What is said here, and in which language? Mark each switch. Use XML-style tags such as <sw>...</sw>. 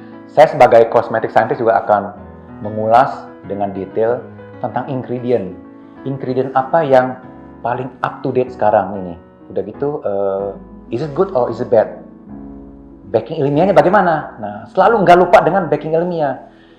<id>Saya sebagai cosmetic scientist juga akan mengulas dengan detail tentang ingredient. Ingredient apa yang paling up to date sekarang ini. Udah gitu,</id> <en>is it good or is it bad?</en> <id>Backing ilmiahnya bagaimana? Nah, selalu nggak lupa dengan backing ilmiah.</id>